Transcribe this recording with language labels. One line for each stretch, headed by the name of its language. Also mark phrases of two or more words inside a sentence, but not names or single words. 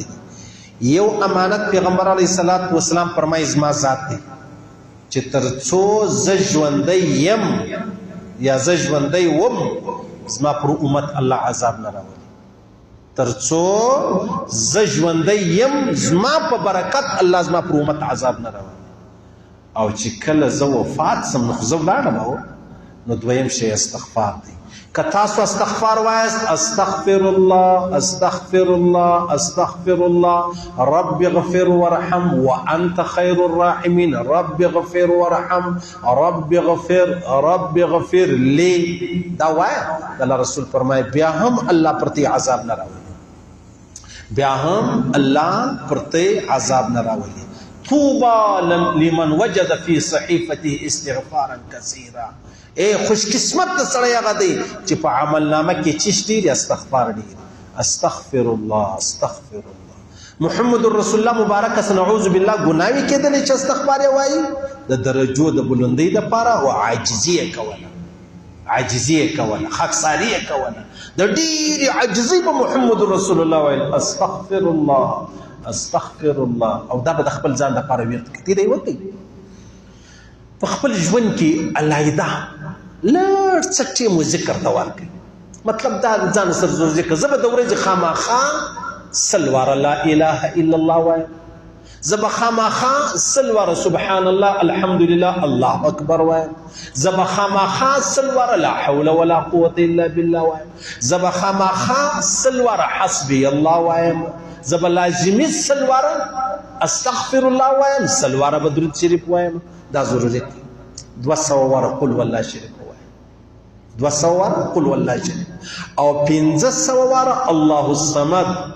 Pashto: یو امانت پیغمبر
Arabic: علیه الصلاة والسلام
Pashto: فرمایي زما ذات دی چې تر څو زه ژوندی یم یا زه ژوندی وم زما پر امت الله عذاب نه راولي تر څو زه ژوندی یم زما په برکت الله زما پر امت عذاب نه راولي او چې کله زه وفات سم نو خو زه ولاړم نو دویم شی استغفار دی که تاسو استغفار وایست استغفر
Arabic: الله رب اغفر ورحم وانت خیر الراحمین رب اغفر ورحم رب اغفر لی
Pashto: دا وایه الله رسول فرمایي بیا هم الله پرتی عذاب نه راولي
Arabic: طوبى لمن وجد في صحيفته استغفارا كثيرا
Pashto: اے خوش قسمت سړی هغه دی چې په عمل نامه کې چیش ډېر استغفار ډېر
Arabic: استغفر الله
Pashto: محمد رسول الله مبارک
Arabic: نعوذ بالله
Pashto: ګناوي کېدلی چې استغفار یې وایي د درجو د بلندۍ دپاره او عاجزي یې کوله خاکساري یې کوله د ډېرې عاجزۍ په محمد رسول الله ویل
Arabic: استغفر الله
Pashto: او دا به د خپل ځان دپاره ورته کوي دی وکړي په خپل ژوند کې علاحده لږ څه ټیم ذکر ته ورکړي مطلب دا ځان سره زور ذکر زه به د ورځې خامخا 100 واره
Arabic: لا اله الا الله
Pashto: وایم زه به خامخا 100 واره
Arabic: سبحان الله الحمد لله الله اکبر
Pashto: وایم زه به خامخا 100 واره
Arabic: لا حول ولا قوة الا بالله
Pashto: وایم زه به خامخا 100 واره
Arabic: حسبي الله
Pashto: وایم زه به لازمي 100 واره
Arabic: استغفر الله
Pashto: وایم 100 واره به درود شریف وایم دا ضروري دی 200 واره
Arabic: قل والله
Pashto: شریف وایم 200 واره
Arabic: قل والله
Pashto: شریف او 500 واره
Arabic: الله الصمد